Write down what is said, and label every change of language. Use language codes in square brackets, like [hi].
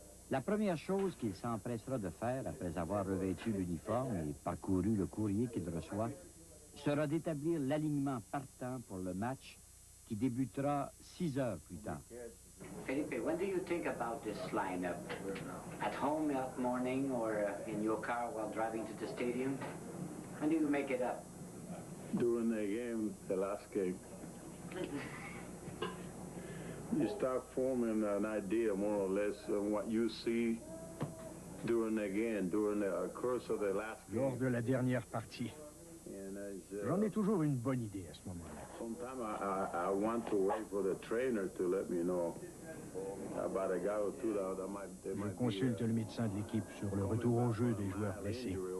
[fr] La première chose qu'il s'empressera de faire après avoir revêtu l'uniforme et parcouru le courrier qu'il reçoit sera d'établir l'alignement partant pour le match qui débutera 6 heures plus tard. [en] Felipe, when do you think about this lineup? At home that morning or in your car while driving to the stadium? When do you make it up? During the game, the last game. You start forming an idea, more or less, of what you see during the course of the last game. [fr] Lors de la dernière partie. J'en ai toujours une bonne idée à ce moment-là. [en] Sometimes I want to wait for the trainer to let me know about a guy or two that might. [fr] Je consulte le médecin de l'équipe sur le retour au jeu des joueurs blessés.